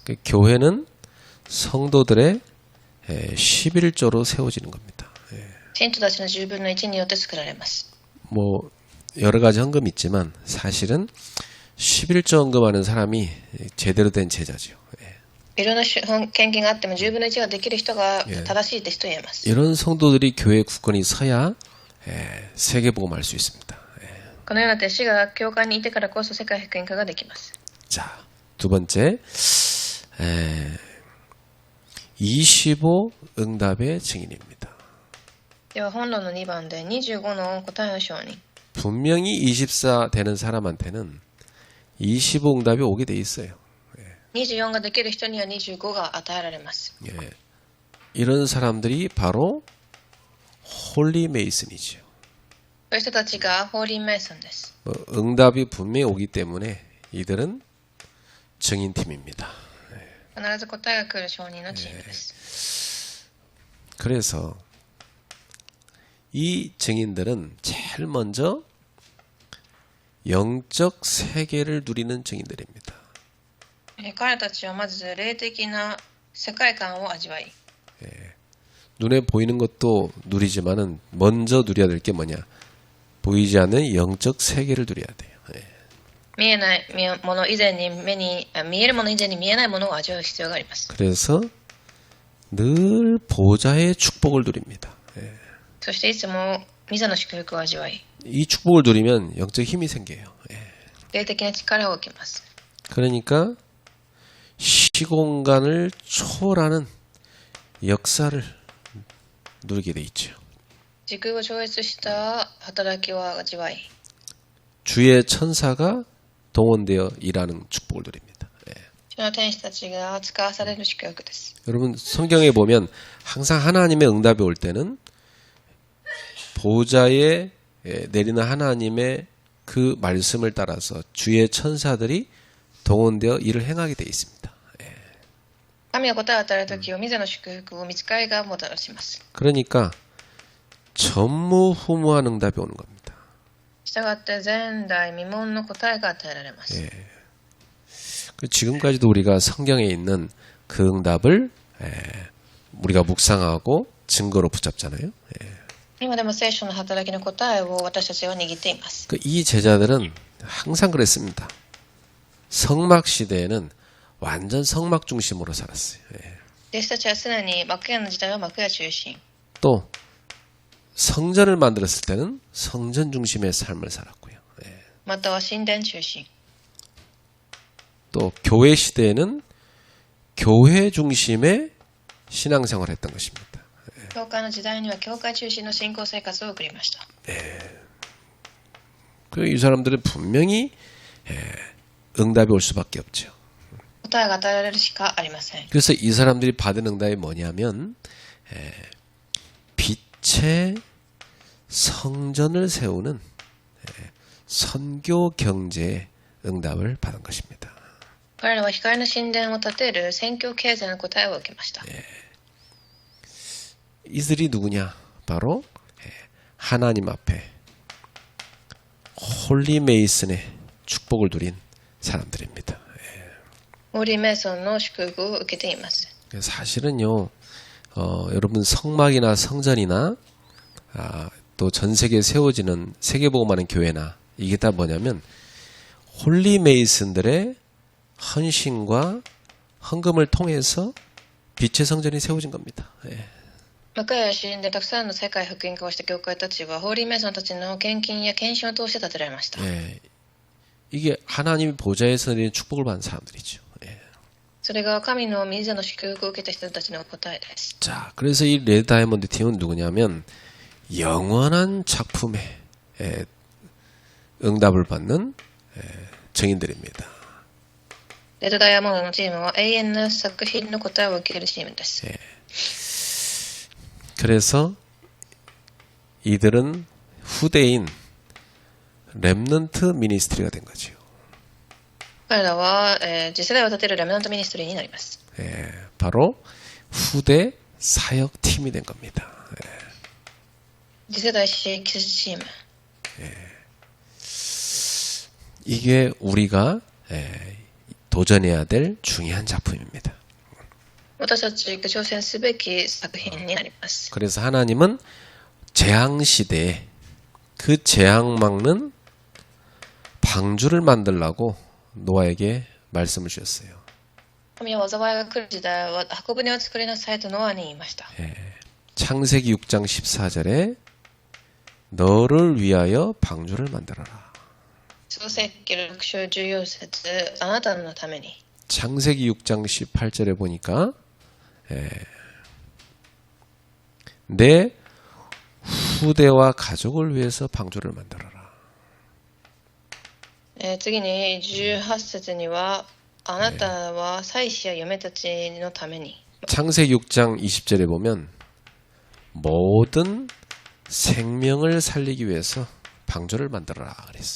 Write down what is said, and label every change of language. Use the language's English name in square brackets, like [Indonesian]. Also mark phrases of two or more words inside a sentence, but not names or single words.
[Korean] 그 교회는 성도들의 11조로 세워지는 겁니다. 예. [Japanese] 信徒たちの10分の1によって作られます。 [Korean] 뭐 여러 가지 헌금이 있지만 사실은 11조 헌금하는 사람이 제대로 된 제자죠. 예. [Japanese] いろんな献金があっても10分の1ができる人が正しい弟子と言えます。 [Korean] 이런 성도들이 교회 국권이 서야 세계복음할 수 있습니다. [Japanese] このような弟子が教会にいてからこそ世界福音化ができます。 [Korean] 자, 두 번째 25 응답의 증인입니다. [Japanese] では本論の2番で25の答えの証人。 [Korean] 분명히 24 되는 사람한테는 25 응답이 오게 돼 있어요. [Japanese] 24 ができる人には25が与えられます。 [Korean] 예. 이런 사람들이 바로 홀리 메이슨이죠. [Japanese] そういう人たちがホーリーメイソンです。 [Korean] 응답이 분명히 오기 때문에 이들은 증인팀입니다. [Japanese] 必ず答えが来る証人のチームです。 [Korean] 그래서 이 증인들은 제일 먼저 영적 세계를 누리는 증인들입니다. [Japanese] 彼たちはまず霊的な世界観を味わい、 [Korean] 눈에 보이는 것도 누리지만은 먼저 누려야 될 게 뭐냐? 보이지 않는 영적 세계를 누려야 돼요. [Japanese] 見えないもの以前に見えるもの以前に見えないものを味わう必要があります。 [Korean] 그래서 늘 보좌의 축복을 누립니다. [Japanese] そしていつも御座の祝福を味わい、 [Korean] 이 축복을 누리면 영적 힘이 생겨요. [Japanese] 霊的な力を受けます。 [Korean] 그러니까 시공간을 초월하는 역사를 누리게 돼 있죠. [Japanese] 時空を超越した働きを味わい、 [Korean] 주의 천사가 동원되어 일하는 축복을 누립니다. [Japanese] 主の天使たちが使わされる祝福です。 [Korean] 여러분 성경에 보면 항상 하나님의 응답이 올 때는 보좌에 내리는 하나님의 그 말씀을 따라서 주의 천사들이 동원되어 일을 행하게 돼 있습니다. [Japanese] 神が答えを与えるときを御座の祝福を御使いがもたらします。 [Korean] 그러니까 전무후무한 응답이 오는 겁니다. [Japanese] したがって前代未聞の答えが与えられます。 [Korean] 지금까지도 우리가 성경에 있는 그 응답을 우리가 묵상하고 증거로 붙잡잖아요. [Japanese] 今でも聖書の働きの答えを私たちは握っています。 [Korean] 이 제자들은 항상 그랬습니다. 성막 시대에는 완전 성막 중심으로 살았어요. [Japanese] 弟子たちは常に幕屋の時代は幕屋中心、 [Korean] 또 성전을 만들었을 때는 성전 중심의 삶을 살았고요. [Japanese] または神殿中心、 [Korean] 또 교회 시대에는 교회 중심의 신앙생활을 했던 것입니다. [Japanese] 教会の時代には教会中心の信仰生活を送りました。 [Korean] 이 사람들은 분명히 응답이 올 수밖에 없죠. [Japanese] 答えが与えられるしかありません。 [Korean] 그래서 이 사람들이 받은 응답이 뭐냐면 빛의 성전을 세우는 선교 경제의 응답을 받은 것입니다. [Japanese] 彼らは光の神殿を建てる宣教経済の答えを受けました。 [Korean] 이들이 누구냐? 바로 하나님 앞에 홀리 메이슨의 축복을 누린 사람들입니다. [Japanese] ホーリーメイソンの祝福を受けています。 [Korean] 사실은요, 여러분 성막이나 성전이나 또 전 세계에 세워지는 세계복음하는 교회나 이게 다 뭐냐면 홀리 메이슨들의 헌신과 헌금을 통해서 빛의 성전이 세워진 겁니다. [Japanese] 幕屋や神殿でたくさんの世界福音化をした教会たちはホーリーメイソンたちの献金や献身を通して建てられました。 [Korean] 이게 하나님의 보좌에서 내리는 축복을 받은 사람들이죠. [Japanese] それが神の御座の祝福を受けた人たちの答えです。 [Korean] 자, 그래서 이 레드 다이아몬드 팀은 누구냐면 영원한 작품에 응답을 받는 증인들입니다. [Japanese] レッドダイヤモンドのチームは永遠の作品の答えを受けるチームです。 [Korean] 그래서 이들은 후대인 렘넌트 미니스트리가 된 거죠. [Japanese] 彼らは、次世代を立てるレムナントミニストリーになります。 [Korean] 바로 후대 사역팀이 된 겁니다. [Japanese] 次世代支援チーム。 [Korean] 이게 우리가 도전해야 될 중요한 작품입니다. [Japanese] 私たちが挑戦すべき作品になります。 [Korean] 그래서 하나님은 재앙 시대에 그 재앙 막는 방주를 만들라고 노아에게 말씀을 주셨어요. [Japanese] 神は災いが来る時代は箱舟を作りなさいとノアに言いました。 [Korean] 창세기 6장 14절에 너를 위하여 방주를 만들어라. [Japanese] 創世記6章14節あなたのために。 [Korean] 창세기 6장 18절에 보니까 내 후대와 가족을 위해서 방주를 만들어라. [Japanese] 次に18節にはあなたは妻子や嫁たちのために。 [Korean] 창세기 6장 20절에 보면 모든 생명을 살리기 위해서 방주를 만들어라 그랬어요.